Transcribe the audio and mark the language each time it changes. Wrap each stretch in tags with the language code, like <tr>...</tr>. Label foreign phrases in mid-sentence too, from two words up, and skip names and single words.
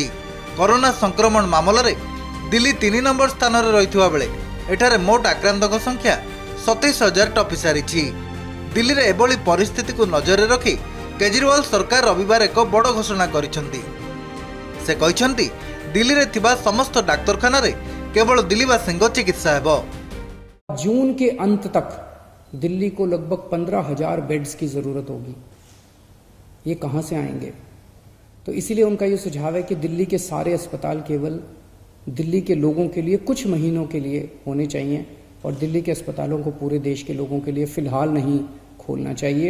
<or>କରୋନା ସଂକ୍ରମଣ ମାମଲାରେ ଦିଲ୍ଲୀ 3 ନମ୍ବର ସ୍ଥାନରେ ରହିଥିବା ବେଳେ ଏଠାରେ ମୋଟ ଆକ୍ରାନ୍ତଙ୍କ ସଂଖ୍ୟା 27,000 ଟପି ସାରିଛି। ଦିଲ୍ଲୀରେ ଏଭଳି ପରିସ୍ଥିତିକୁ ନଜରରେ ରଖି କେଜରିୱାଲ ସରକାର ରବିବାର ଏକ ବଡ଼ ଘୋଷଣା କରିଛନ୍ତି। ସେ କହିଛନ୍ତି ଦିଲ୍ଲୀରେ ଥିବା ସମସ୍ତ ଡାକ୍ତରଖାନାରେ କେବଳ ଦିଲ୍ଲୀବାସୀଙ୍କ ଚିକିତ୍ସା ହେବ।</or> <hi>जून के अंत तक दिल्ली को लगभग 15,000 बेड्स की जरूरत होगी। ये कहां से आएंगे? तो इसीलिए उनका ये सुझाव है कि दिल्ली के सारे अस्पताल केवल दिल्ली के लोगों के लिए कुछ महीनों के लिए होने चाहिए और दिल्ली के अस्पतालों को पूरे देश के लोगों के लिए फिलहाल नहीं खोलना चाहिए।</hi>